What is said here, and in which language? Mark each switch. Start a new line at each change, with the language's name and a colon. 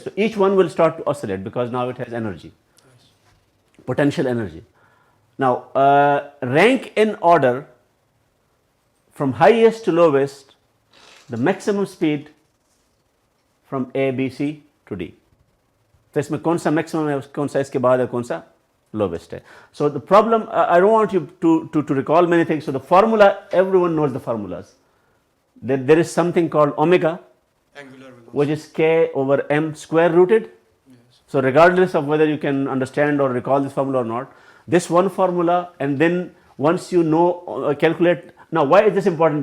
English: So each one will start to oscillate because now it has energy, potential energy. Now rank in order from highest to lowest the maximum speed from A, B, C to D.
Hindi: तो इसमें कौन सा maximum है, कौन सा इसके बाद है, कौन सा lowest है.
English: So the problem, I don't want you to recall many things. So the formula, everyone knows the formulas. There is something called omega, which is k over m square rooted. So regardless of whether you can understand or recall this formula or not, this one formula, and then once you know, calculate. Now why is this important?